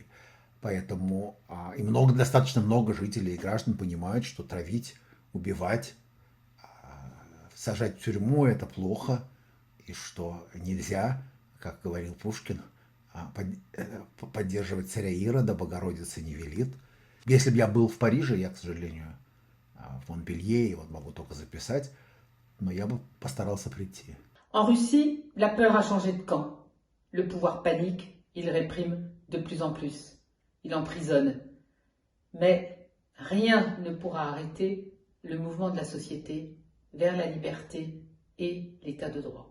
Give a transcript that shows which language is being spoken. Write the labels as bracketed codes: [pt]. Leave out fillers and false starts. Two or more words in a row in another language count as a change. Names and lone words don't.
[ru] Поэтому достаточно много жителей и граждан понимают, что травить, убивать, сажать в тюрьму – это плохо, и что нельзя, как говорил Пушкин, поддерживать царя Ирода, Богородица не велит. Если бы я был в Париже, я, к сожалению, в Монпелье, и вот могу только записать, но я бы постарался прийти. [fr] En Russie, la peur a changé de camp. Le pouvoir panique, il réprime de plus en plus. Il emprisonne. Mais rien ne pourra arrêter le mouvement de la société vers la liberté et l'état de droit.